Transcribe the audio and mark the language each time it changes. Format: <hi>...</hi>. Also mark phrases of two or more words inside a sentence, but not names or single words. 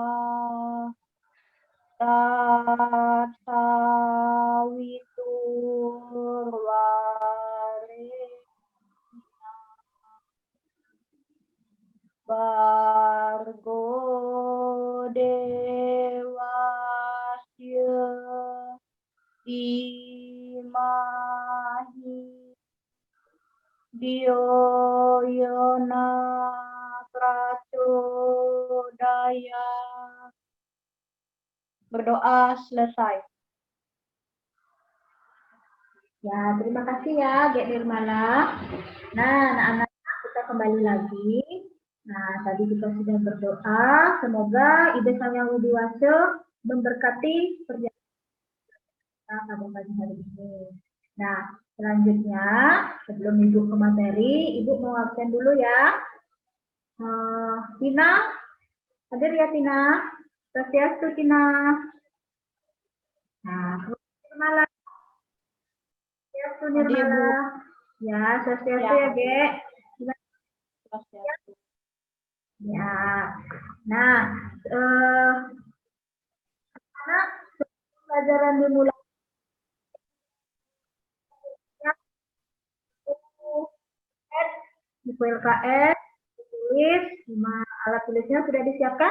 <sa>Bargo Devasya Imahi Dioyona Prachodaya.</sa> <id>Berdoa selesai. Ya, terima kasih ya, Gek Nirmala. Nah, anak-anak kita kembali lagi. Nah, tadi kita sudah berdoa. Semoga Ibu Sang Yang Widi Waseso memberkati perjalanan kita pada pagi hari ini. Nah, selanjutnya sebelum Ibu ke materi, Ibu mau absen dulu ya. Tina, hadir ya Tina. Swastiastu Tina. Nah, Nirmala. Swastiastu Nirmala. Ya, Swastiastu ya, Gek. Ya, nah, anak pelajaran dimulai. Buku LKS, tulis, alat tulisnya sudah disiapkan?</id>